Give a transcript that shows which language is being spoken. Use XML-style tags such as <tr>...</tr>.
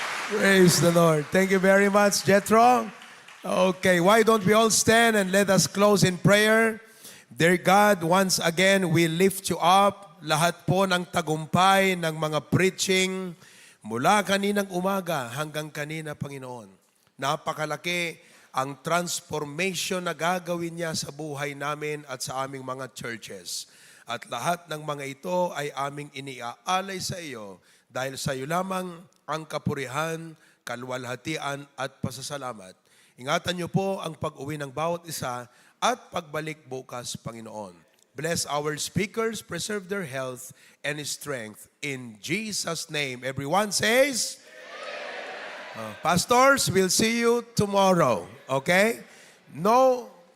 <en>Praise the Lord. Thank you very much, Jethro. Okay, why don't we all stand and let us close in prayer. Dear God, once again, we lift you up.</en> <tl>Lahat po ng tagumpay ng mga preaching mula kaninang umaga hanggang kanina, Panginoon. Napakalaki ang transformation na gagawin niya sa buhay namin at sa aming mga churches. At lahat ng mga ito ay aming iniaalay sa iyo dahil sa iyo lamang ang kapurihan, kalwalhatian at pasasalamat. Ingatan niyo po ang pag-uwi ng bawat isa at pagbalik bukas, Panginoon.</tl> <en>Bless our speakers, preserve their health and strength. In Jesus' name. Everyone says? Pastors, we'll see you tomorrow. Okay? No.</en>